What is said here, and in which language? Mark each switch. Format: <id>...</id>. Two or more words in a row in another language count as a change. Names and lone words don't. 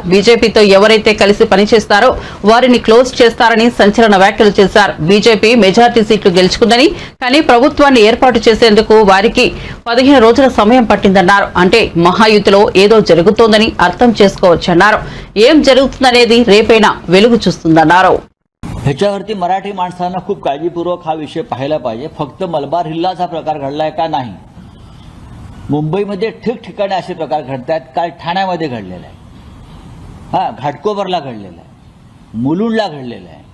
<te>బీజేపీతో ఎవరైతే కలిసి పనిచేస్తారో వారిని క్లోజ్ చేస్తారని సంచలన వ్యాఖ్యలు చేశారు. బీజేపీ మెజార్టీ సీట్లు గెలుచుకుందని, కానీ ప్రభుత్వాన్ని ఏర్పాటు చేసేందుకు వారికి 15 రోజుల సమయం పట్టిందన్నారు. అంటే మహాయుతిలో ఏదో జరుగుతోందని అర్థం చేసుకోవచ్చన్నారు. ఏం జరుగుతుందనేది రేపైనా వెలుగు చూస్తుందన్నారు.</te> <mr>ह्याच्यावरती मराठी माणसांना खूप काळजीपूर्वक हा विषय पाहायला पाहिजे. फक्त मलबार हिल्लाचा प्रकार घडलाय का नाही, मुंबईमध्ये ठिकठिकाणी असे प्रकार घडतात. काल ठाण्यामध्ये घडलेला आहे, घाटकोपरला घडलेला आहे, मुलुंडला घडलेला आहे.</mr>